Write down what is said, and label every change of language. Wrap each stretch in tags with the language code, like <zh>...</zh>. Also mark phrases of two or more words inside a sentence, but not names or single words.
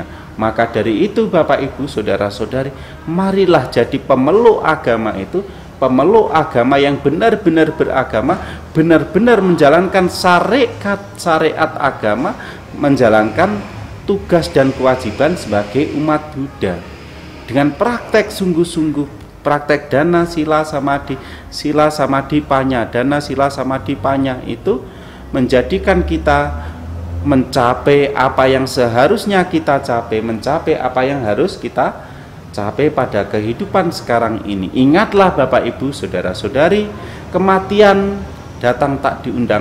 <id>Maka dari itu Bapak Ibu Saudara-saudari, marilah jadi pemeluk agama itu, pemeluk agama yang benar-benar beragama, benar-benar menjalankan syariat agama, menjalankan tugas dan kewajiban sebagai umat Buddha dengan praktek sungguh-sungguh, praktek</id> <pi>dana sila samadhi panya, dana sila samadhi panya</pi> <id>itu menjadikan kita mencapai apa yang seharusnya kita capai, mencapai apa yang harus kita capai pada kehidupan sekarang ini. Ingatlah Bapak Ibu Saudara-saudari, kematian datang tak diundang.</id>